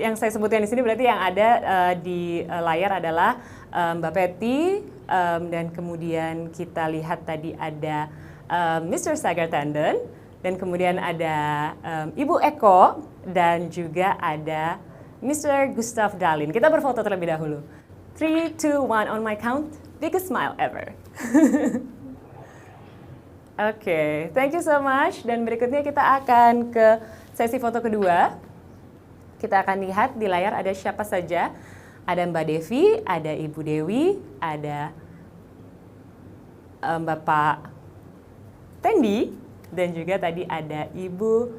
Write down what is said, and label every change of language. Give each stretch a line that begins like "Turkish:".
Indonesian: Yang saya sebutkan di sini berarti yang ada di layar adalah Mbak Peti, dan kemudian kita lihat tadi ada Mr. Sagar Tandon, dan kemudian ada Ibu Eko, dan juga ada Mr. Gustav Dalin. Kita berfoto terlebih dahulu.
English: 3, 2, 1, on my count, biggest smile ever. Oke, thank you so much.
Indonesian: Dan berikutnya kita akan ke sesi foto kedua. Kita akan lihat di layar ada siapa saja. Ada Mbak Devi, ada Ibu Dewi, ada Bapak Tendi, dan juga tadi ada Ibu...